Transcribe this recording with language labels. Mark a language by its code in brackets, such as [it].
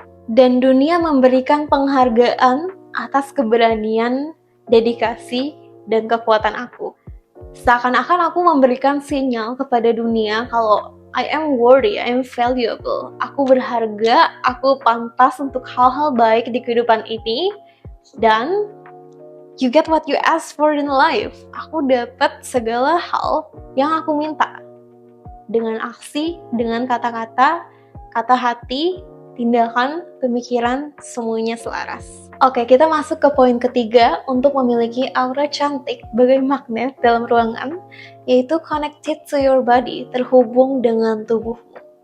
[id] Dan dunia memberikan penghargaan atas keberanian, dedikasi, dan kekuatan aku. Seakan-akan aku memberikan sinyal kepada dunia kalau [en] I am worthy, I am valuable. [id] Aku berharga, aku pantas untuk hal-hal baik di kehidupan ini. Dan [en] you get what you ask for in life. [id] Aku dapat segala hal yang aku minta. Dengan aksi, dengan kata-kata, kata hati, tindakan, pemikiran, semuanya selaras. Oke, kita masuk ke poin ketiga untuk memiliki aura cantik bagai magnet dalam ruangan, yaitu [en] connected to your body, [id] terhubung dengan tubuhmu.